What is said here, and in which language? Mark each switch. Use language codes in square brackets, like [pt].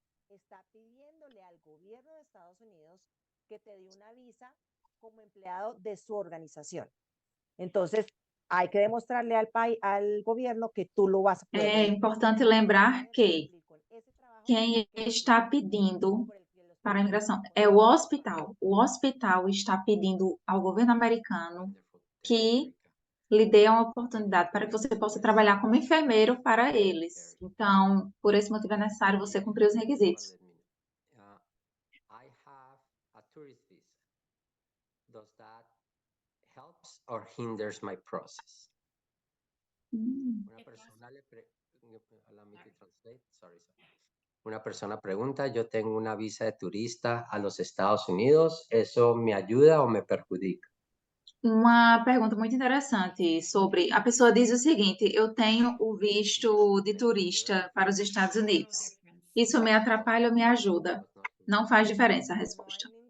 [es] Está pidiéndole al gobierno de Estados Unidos que te dé una visa como empleado de su organización. Entonces, hay que demostrarle al gobierno que tú lo vas a poder. [pt] É importante lembrar que quem está pedindo para a imigração é o hospital. O hospital está pedindo ao governo americano que lhe dê uma oportunidade para que você possa trabalhar como enfermeiro para eles. Então, por esse motivo é necessário você cumprir os requisitos. [en] I have a tourist visa. Does that helps or hinders my process? [es] Una persona [en] allow me to translate. Sorry. [es] Una persona pregunta, yo tengo una visa de turista a los Estados Unidos, ¿eso me ayuda o me perjudica? [pt] Uma pergunta muito interessante sobre. A pessoa diz o seguinte: eu tenho o visto de turista para os Estados Unidos. Isso me atrapalha ou me ajuda? Não faz diferença a resposta.